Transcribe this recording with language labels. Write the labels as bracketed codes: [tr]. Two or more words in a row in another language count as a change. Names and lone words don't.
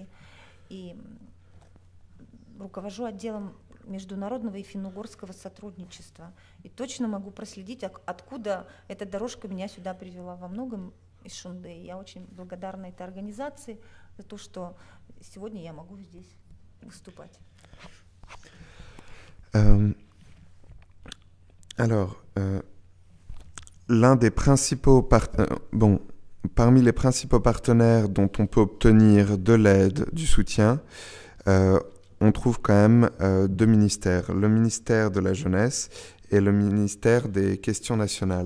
[ru] И руковожу отделом международного и финно-угорского сотрудничества. И точно могу проследить, откуда эта дорожка меня сюда привела во многом из Шунды. Я очень благодарна этой организации за то, что сегодня я могу здесь выступать. [fr] L'un des principaux parmi les principaux partenaires dont on peut obtenir de l'aide, du soutien, on trouve quand même deux ministères, le ministère de la Jeunesse et le ministère des Questions nationales.